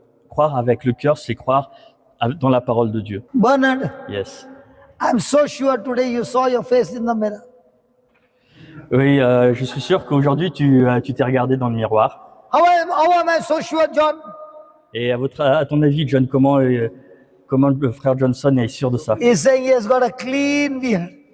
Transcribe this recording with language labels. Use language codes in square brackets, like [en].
[fr] Croire avec le cœur, c'est croire dans la parole de Dieu. Bernard, [en] Yes. I'm so sure today you saw your face in the mirror. [fr] Oui, je suis sûr qu'aujourd'hui, tu t'es regardé dans le miroir. [en] How am I so sure, John? [fr] Et à ton avis, John, comment le frère Johnson est sûr de ça? [en] He's saying he has got a clean beard.